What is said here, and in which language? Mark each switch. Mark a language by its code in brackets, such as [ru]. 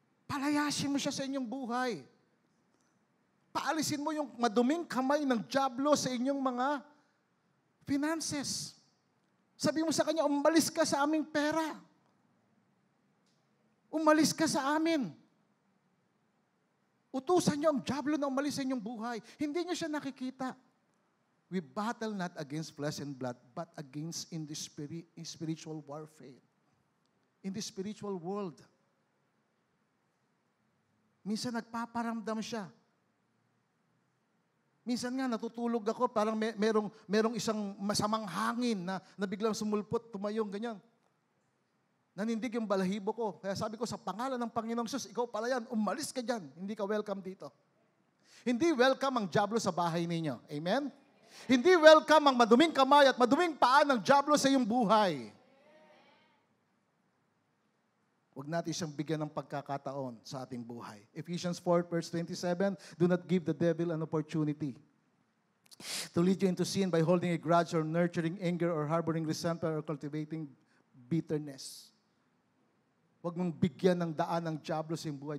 [tl] Palayasin mo siya sa inyong buhay. Paalisin mo yung maduming kamay ng dyablo sa inyong mga finances. Sabi mo sa kanya, umalis ka sa aming pera. Umalis ka sa amin. Utusan niyo ang dyablo na umalis sa inyong buhay. Hindi niyo siya nakikita. [en] We battle not against flesh and blood, but against in the spiritual warfare. In the spiritual world. [tl] Minsan nagpaparamdam siya. Minsan nga natutulog ako, parang merong isang masamang hangin na biglang sumulpot, tumayong, ganyan. Nanindig yung balahibo ko. Kaya sabi ko, sa pangalan ng Panginoong Jesus, ikaw pala yan, umalis ka dyan. Hindi ka welcome dito. Hindi welcome ang dyablo sa bahay ninyo. Amen? Hindi welcome ang maduming kamay at maduming paa ng dyablo sa iyong buhay. Huwag natin siyang bigyan ng pagkakataon sa ating buhay. [en] Ephesians 4 verse 27, do not give the devil an opportunity to lead you into sin by holding a grudge or nurturing anger or harboring resentment or cultivating bitterness. [tl] Huwag mong bigyan ng daan ng dyablo sa iyong buhay.